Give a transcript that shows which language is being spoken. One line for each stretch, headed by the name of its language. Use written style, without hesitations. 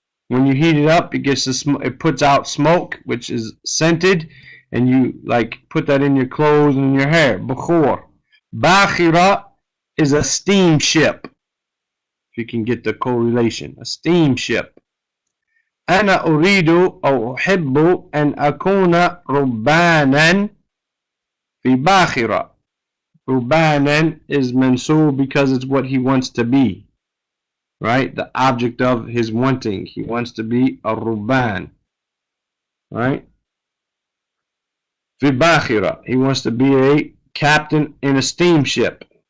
English: When you heat it up, it gets the smoke. It puts out smoke, which is scented, and you like put that in your clothes and your hair. Bukhur. Bakhira is a steamship. If you can get the correlation, a steamship.
Arabic: أنا أريد أو أحب أن أكون ربانا في باخرة.
English: ربانا is mansub because it's what he wants to be, right? The object of his wanting. He wants to be a rubban, right?
Arabic: في باخرة.
English: He wants to be a captain in a steamship.